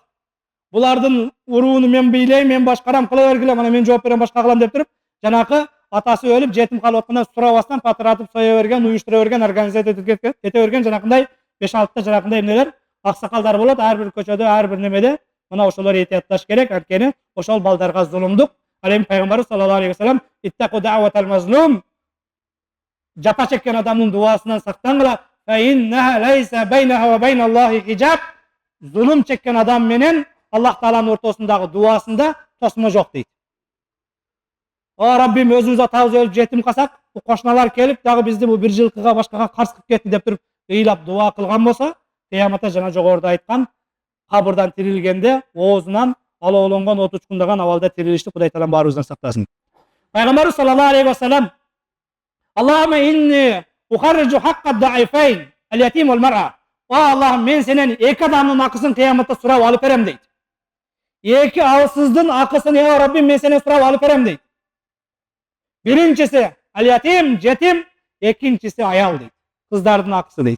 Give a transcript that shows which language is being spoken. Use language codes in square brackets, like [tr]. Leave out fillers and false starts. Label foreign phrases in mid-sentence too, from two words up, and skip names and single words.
[ky] Булардын урууну мен бийлейм, мен башкарам, кыла бергиле, мына мен жооп берем, башка кылам деп туруп, жанакы атасы өлүп жетим калып атканда сурабастан патыратып соя берген, уюштура берген, организация ете берген жанакындай 5-6 жанакындай эмнелер, аксакалдар болот. Ар бир көчөдө, ар бир немеде мына ошолор этиятташ керек. Анткени ошол балдарга зулумдук. Ал эми пайгамбарыбыз [ar] صلى الله عليه وسلم اتقوا دعوة المظلوم, [ky] жапа чеккен адамдын дуасынан сактангыла, [ar] فإنها ليس بينها وبين الله حجاب. [ky] Зулум чеккен адам менен Аллах Тааланын ортосундагы дуасында тосмо жок дейт. О Раббим, өзүбүз атабыз өлүп жетим калсак, кошуналар келип дагы бизди бул бир жылкыга башкага каршы кылып кетти деп туруп ыйлап дуа кылган болсо, кыяматта жана жогоруда айткан кабырдан тирилгенде оозунан алоолонгон от учкундаган абалда тирилишти. Кудай Таалам баарыбыздан сактасын. [ar] Пайгамбарыбыз صلى الله عليه وسلم اللهم إني أحرج حق الضعيفين اليتيم والمرأة. [ky] О Аллахым, мен сенен эки адамдын акысын кыяматта сурап алып берем дейт. Эки алсыздын акысын, о Раббим, мен сенен сурап алып берем дейт. Биринчиси ал-ятим, жетим, экинчиси аял дейт. Кыздардын акысы дейт.